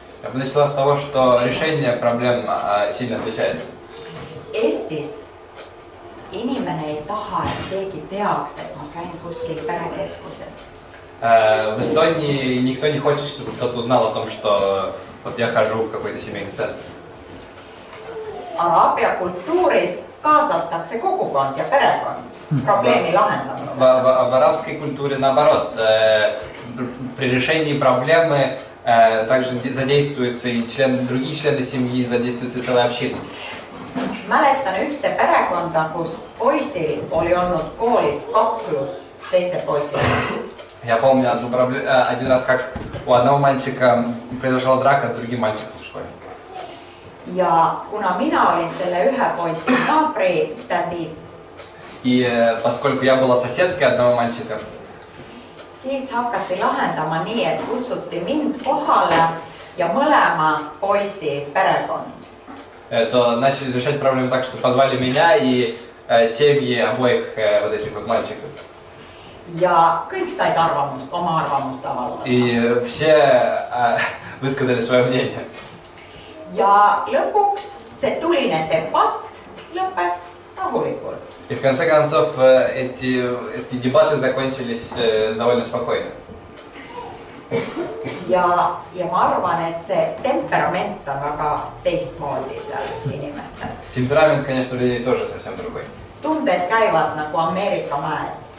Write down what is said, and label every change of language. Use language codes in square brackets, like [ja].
[ru] Я бы начала с того, что решение проблем сильно отличается. [et] Eestis inimene ei taha, et keegi teaks, et ma käin kuskil perekeskuses. [ru] В Эстонии никто не хочет, чтобы кто-то узнал о том, что вот я хожу в какой-то семейный центр. [et] Araabia kultuuris kaasatakse kogukond ja perekond probleemi lahendamisel. [ru] В арабской культуре наоборот, при решении проблемы также задействуются и другие члены семьи, задействуется целая община. [et] Mäletan ühte perekonda, kus poisil oli olnud koolis kaklus teise poisiga. [ru] Я помню один раз, как у одного мальчика произошла драка с другим мальчиком в школе. [et] Ja kuna mina olin selle ühe poisi naabritädi, [ru] И поскольку я была соседкой одного мальчика, [et] siis hakati lahendama nii, et kutsuti mind kohale ja mõlema poisi perekond. [ru] то начали решать проблему так, что позвали меня и семьи обоих вот этих вот мальчиков. [et] Ja kõik said oma arvamust avaldada. [ru] И все высказали свое мнение. [et] Ja lõpuks see tuline debatt lõppes rahulikult. [ru] И в конце концов эти дебаты закончились довольно спокойно. [et] Ja ma arvan, et see temperament on väga teistmoodi seal inimestel. [ru] Темперамент, конечно, у людей тоже совсем другой. [et] Tunded käivad nagu Ameerika mäed.